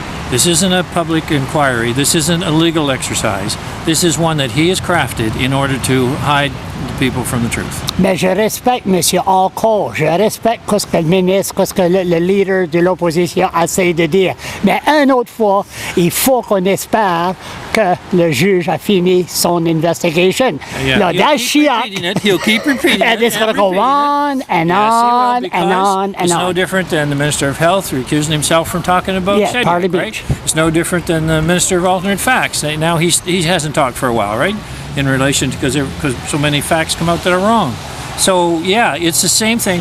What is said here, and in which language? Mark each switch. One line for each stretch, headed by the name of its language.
English: This isn't a public inquiry. This isn't a legal exercise. This is one that he has crafted in order to hide the people from the truth.
French: Mais je respecte, monsieur, encore. Je respecte ce que le ministre, ce que le leader de l'opposition essaie de dire. Mais une autre fois, il faut qu'on espère que le juge a fini son investigation.
English: Yeah. He'll keep repeating it. And it's going to go on and on and on and it's on. no different than the Minister of Health recusing himself from talking about Sedgwick, right? It's no different than the Minister of Alternate Facts. Now he hasn't talked for a while, right? In relation to because so many facts come out that are wrong. So yeah, it's the same thing.